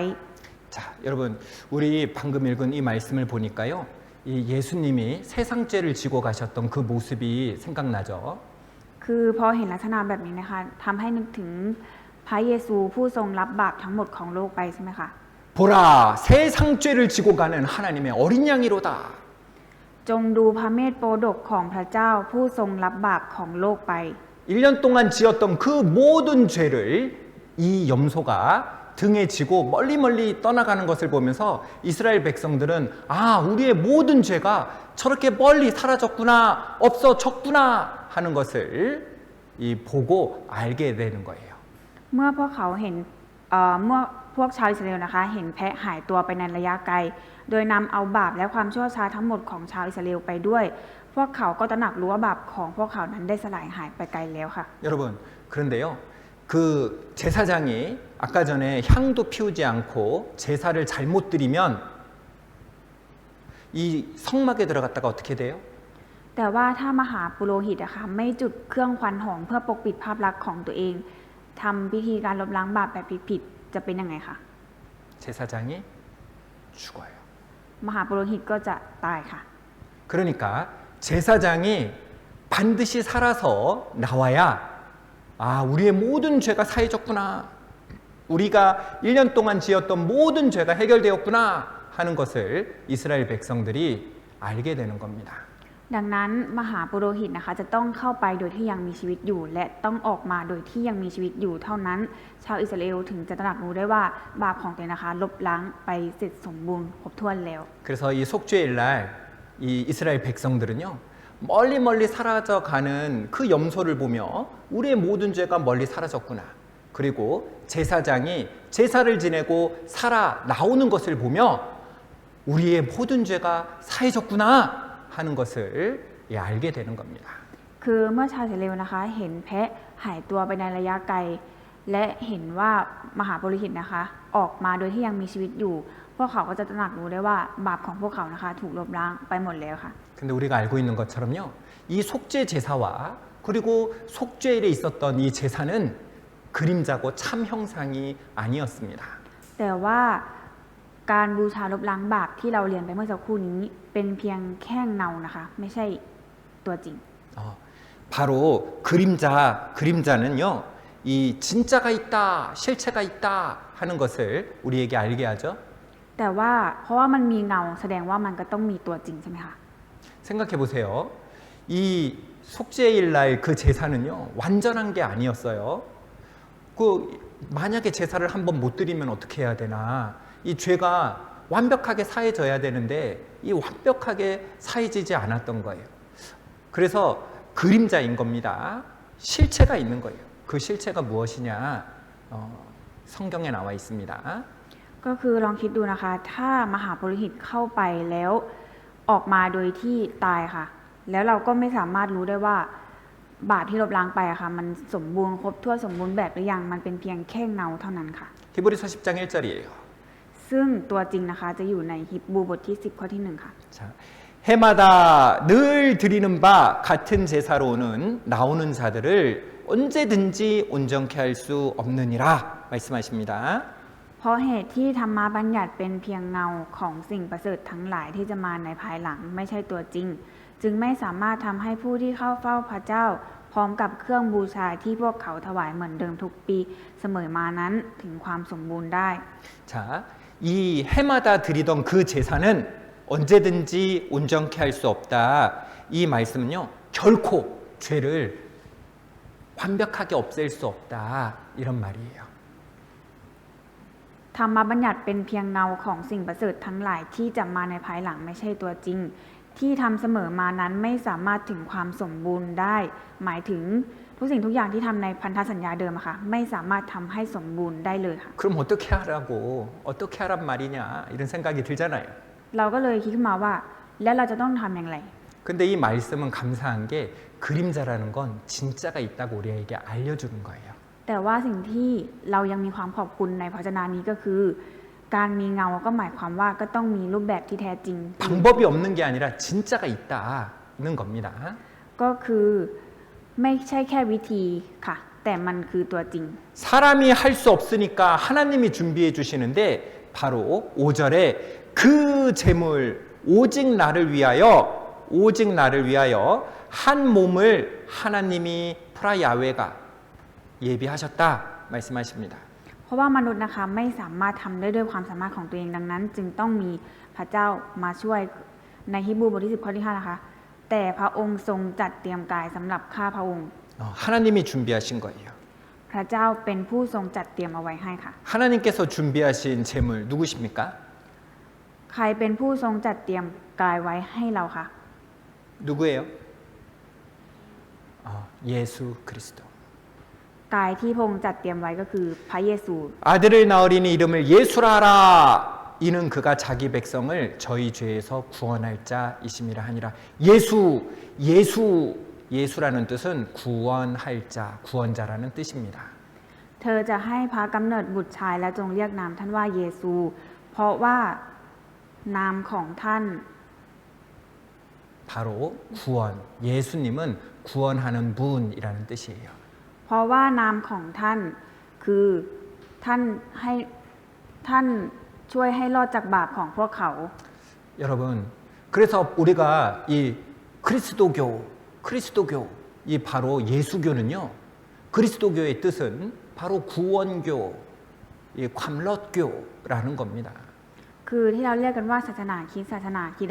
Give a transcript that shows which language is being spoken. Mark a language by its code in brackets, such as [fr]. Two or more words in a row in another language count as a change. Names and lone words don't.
[ko] 자, 여러분, 우리 방금 읽은 이 말씀을 보니까요. 이 예수님이 세상 죄를 지고 가셨던 그 모습이 생각나죠. [th] คือพอเห็นลักษณะแบบนี้นะคะทำให้นึกถึงพระเยซูผู้ทรงรับบาปทั้งหมดของโลกไปใช่ไหมคะ [ko] 보라, 세상 죄를 지고 가는 하나님의 어린 양이로다. [th] จงดูพระเมธโปรดกของพระเจ้าผู้ทรงรับบาปของโลกไป [ko] 1년 동안 지었던 그 모든 죄를 이 염소가 등에 지고 멀리 떠나가는 것을 보면서 이스라엘 백성들은 아, 우리의 모든 죄가 저렇게 멀리 사라졌구나, 없어졌구나 하는 것을 이 보고 알게 되는 거예요. [th] เมื่อพวกเขาเห็นเมื่อพวกชาวอิสราเอลนะคะเห็นแพะหายตัวไปในระยะไกลโดยนำเอาบาปและความชั่วช้าทั้งหมดของชาวอิสราเอลไปด้วยพวกเขาก็ตระหนักรู้ว่าบาปของพวกเขานั้นได้สลายหายไปไกลแล้วค่ะ [ko] 여러분, 그런데요. 그 제사장이 아까 전에 향도 피우지 않고 제사를 잘못 드리면 이 성막에 들어갔다가 어떻게 돼요? [th] แต่ว่าถ้ามหาปุโรหิตนะคะไม่จุดเครื่องควันหอมเพื่อปกปิดภาพลักษณ์ของตัวเองทำพิธีการลบล้างบาปแบบผิดๆจะเป็นยังไงคะ [ko] 제사장이 죽어요. [th] มหาปุโรหิตก็จะตายค่ะ [ko] 그러니까 제사장이 반드시 살아서 나와야 아, 우리의 모든 죄가 사해졌구나. 우리가 1년 동안 지었던 모든 죄가 해결되었구나 하는 것을 이스라엘 백성들이 알게 되는 겁니다. [th] ดังนั้นมหาปุโรหิตนะคะจะต้องเข้าไปโดยที่ยังมีชีวิตอยู่ และต้องออกมาโดยที่ยังมีชีวิตอยู่เท่านั้นชาวอิสราเอลถึงจะตระหนักรู้ได้ว่าบาปของตัวเองนะคะลบล้างไปเสร็จสมบูรณ์ครบถ้วนแล้ว [ko] 그래서 이 속죄일 날 이 이스라엘 백성들은요 멀리 멀리 사라져 가는 그 염소를 보며 우리의 모든 죄가 멀리 사라졌구나. 그리고 제사장이 제사를 지내고 살아 나오는 것을 보며 우리의 모든 죄가 사해졌구나 하는 것을 알게 되는 겁니다. [th] คือเมื่อชาวอิสราเอลนะคะเห็นแพะหายตัวไปในระยะไกลและเห็นว่ามหาปุโรหิตนะคะออกมาโดยที่ยังมีชีวิตอยู่พวกเขาก็จะตระหนักรู้ได้ว่าบาปของพวกเขานะคะถูกลบล้างไปหมดแล้วค่ะ [ko] 근데 우리가 알고 있는 것처럼요. 이 속죄 제사와 그리고 속죄일에 있었던 이 제사는 그림자고 참 형상이 아니었습니다. [th] แต่ว่าการบูชาลบล้างบาปที่เราเรียนไปเมื่อสักครู่นี้เป็นเพียงแค่เงานะคะไม่ใช่ตัวจริง [ko] 바로 그림자는요. 이 진짜가 있다, 실체가 있다 하는 것을 우리에게 알게 하죠. [th] แต่ว่าเพราะว่ามันมีเงาแสดงว่ามันก็ต้องมีตัวจริงใช่ไหมคะ [ko] 생각해 보세요. 이 속죄일 날 그 제사는요. 완전한 게 아니었어요. 그 만약에 제사를 한번 못 드리면 어떻게 해야 되나? 이 죄가 완벽하게 사해져야 되는데 이 완벽하게 사해지지 않았던 거예요. 그래서 그림자인 겁니다. 실체가 있는 거예요. 그 실체가 무엇이냐? 성경에 나와 있습니다. [th] ก็คือลองคิดดูนะคะถ้ามหาปุโรหิตเข้าไปแล้วออกมาโดยที่ตายค่ะแล้วเราก็ไม่สามารถรู้ได้ว่าบาปที่ลบล้างไปอะค่ะมันสมบูรณ์ครบถ้วนสมบูรณ์แบบหรือยังมันเป็นเพียงแค่เงาเท่านั้นค่ะ [ko] 히브리서 10장 1절이에요. [th] ซึ่งตัวจริงนะคะจะอยู่ในฮิบรูบทที่10ข้อที่1ค่ะ [ko] 자, 해마다 늘 드리는 바 같은 제사로는 나오는 자들을 언제든지 온전케 할 수 없느니라 말씀하십니다. [th] เพราะเหตุที่ธรรมบัญญัติเป็นเพียงเงาของสิ่งประเสริฐทั้งหลายที่จะมาในภายหลังไม่ใช่ตัวจริงจึงไม่สามารถทำให้ผู้ที่เข้าเฝ้าพระเจ้าพร้อมกับเครื่องบูชาที่พวกเขาถวายเหมือนเดิมทุกปีเสมอมานั้นถึงความสมบูรณ์ได้ [ko] 자, 이 해마다 드리던 그 제사는 언제든지 온전케 할 수 없다. 이 말씀은요, 결코 죄를 완벽하게 없앨 수 없다. 이런 말이에요. [th] ธรรมบัญญัติเป็นเพียงเงาของสิ่งประเสริฐทั้งหลายที่จะมาในภายหลังไม่ใช่ตัวจริงที่ทำเสมอมานั้นไม่สามารถถึงความสมบูรณ์ได้หมายถึงทุกสิ่งทุกอย่างที่ทำในพันธสัญญาเดิมอะค่ะไม่สามารถทำให้สมบูรณ์ได้เลยค่ะ [ko] 그럼 어떻게 하라고, 어떻게 하란 말이냐 이런 생각이 들잖아요. [th] เราก็เลยคิดขึ้นมาว่าแล้วเราจะต้องทำอย่างไร [ko] 근데 이 말씀은 감사한 게 그림자라는 건 진짜가 있다고 우리에게 알려주는 거예요. [th] แต่ว่าสิ่งที่เรายังมีความขอบคุณในพระวจนะนี้ก็คือ การมีเงาก็หมายความว่าก็ต้องมีรูปแบบที่แท้จริง [ko] 방법이 없는 게 아니라 진짜가 있다는 겁니다. [th] ก็คือไม่ใช่แค่วิธีค่ะแต่มันคือตัวจริง [ko] 사람이 할 수 없으니까 하나님이 준비해 주시는데 바로 5절에 그 제물 오직 나를 위하여 한 몸을 하나님이 프라야훼가 예비하셨다 말씀하십니다. [th] เพราะว่ามนุษย์นะคะไม่สามารถทำได้ด้วยความสามารถของตัวเองดังนั้น จึงต้องมีพระเจ้ามาช่วยในฮีบรูบทที่10ข้อที่5นะคะแต่พระองค์ทรงจัดเตรียมกายสำหรับข้าพระองค์ [ko] 하나님이 준비하신 거예요. [th] พระเจ้าเป็นผู้ทรงจัดเตรียมเอาไว้ให้ค่ะ [ko] 하나님께서 준비하신 제물 누구십니까? [th] ใครเป็นผู้ทรงจัดเตรียมกายไว้ให้เราคะ [ko] 누구예요? 예수 그리스도. [th] กายที่พระองค์จัดเตรียมไว้ก็คือพระเยซู [ko] 아들을 낳으리니 이름을 예수라 하라. 이는 그가 자기 백성을 저희 죄에서 구원할 자이심이라 하니라. 예수라는 뜻은 구원할 자, 구원자라는 뜻입니다. [th] เธอจะให้พระกำเนิดบุตรชายและจงเรียกนามท่านว่าเยซู เพราะว่านามของท่าน [ko] 바로 구원. 예수님은 구원하는 분이라는 뜻이에요. [th] เพราะว่านามของท่านคือท่านช่วยให้รอดจากบาปของพวกเขา [ko] 여러분, 그래서 우리가 이 그리스도교 이 바로 예수교는요. 그리스도교의 뜻은 바로 구원교, 이 ความรอด교라는 겁니다.